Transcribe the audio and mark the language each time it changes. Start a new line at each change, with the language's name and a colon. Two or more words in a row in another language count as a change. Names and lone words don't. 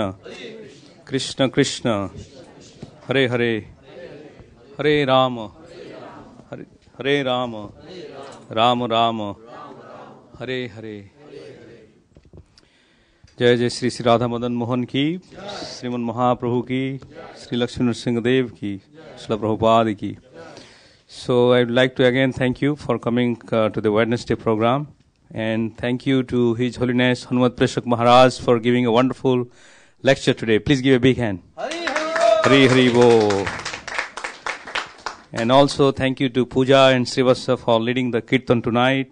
Sanskrit: Krishna Krishna, Hare Hare, Hare Rama, Hare Rama, Rama Rama, Hare Hare.
Hindi: जय जय श्री श्री राधा मदन मोहन की, श्रीमन महाप्रभु की, श्री लक्ष्मी नरसिंह देव की, श्रील प्रभुपाद की.
English: So I would like to again thank you for coming to the Wednesday program, and thank you to His Holiness Hanumat Preshak Maharaj for giving a wonderful lecture today. Please give a big hand. Hari Hari Bo. And also thank you to Pooja and Srivasa for leading the Kirtan tonight.